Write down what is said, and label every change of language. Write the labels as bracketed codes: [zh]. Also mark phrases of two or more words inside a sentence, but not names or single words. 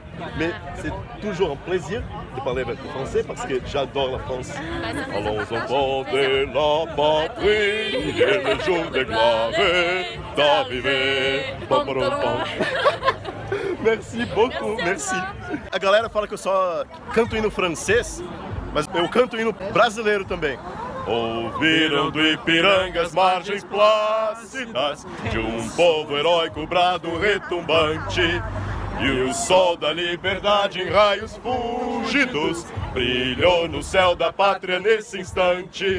[fr] Mais c'est toujours un plaisir de parler avec le français parce que j'adore la France. Bah, ça fait Allons ça enfants partage. de la patrie, et le jour de gloire est arrivé. Pam, pam, pam. Merci beaucoup, merci. [pt] A galera fala que eu só canto hino francês, mas eu canto hino brasileiro também. Ouviram do Ipiranga as margens plácidas de povo heróico, brado retumbante. E o sol da liberdade em raios fúlgidos brilhou no céu da pátria nesse instante.